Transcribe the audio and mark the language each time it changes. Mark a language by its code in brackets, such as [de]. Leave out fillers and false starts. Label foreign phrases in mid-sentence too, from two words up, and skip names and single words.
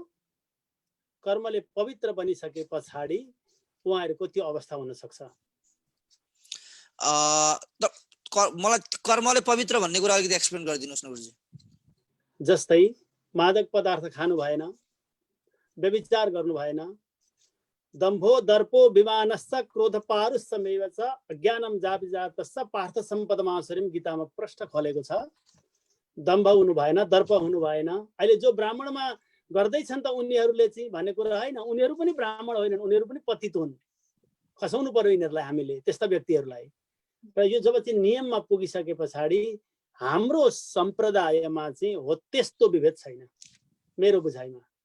[ne] कर्मले पवित्र बनिसके पछाडि उहाँहरूको त्यो अवस्था हुन सक्छ। मलाई कर्मले पवित्र भन्ने कुरा अलिकति एक्सप्लेन गरिदिनुहोस् न गुरुजी। जस्तै मादक पदार्थ खानु भएन, व्यभिचार गर्नु भएन, [sa] दम्भो दर्पो विमानस्स क्रोध पारुष्यमेव च अज्ञानम जापिजातस्स पार्थ सम्पदमासुरीम [ne] गीतामा प्रश्न खोलेको छ। दम्भ हुनु भएन, दर्प हुनु भएन। अहिले जो ब्राह्मणमा गर्दैछन् त उनीहरूले चाहिँ भन्ने कुरा होइन, उनीहरू पनि ब्राह्मण होइनन्, उनीहरू पनि पतित हुन्। खसाउनु पर्यो यिनीहरूलाई हामीले, त्यस्ता व्यक्तिहरूलाई। र यो जब चाहिँ नियममा पुगिसके पछाडि हाम्रो सम्प्रदायमा चाहिँ हो त्यस्तो विभेद छैन मेरो बुझाइमा।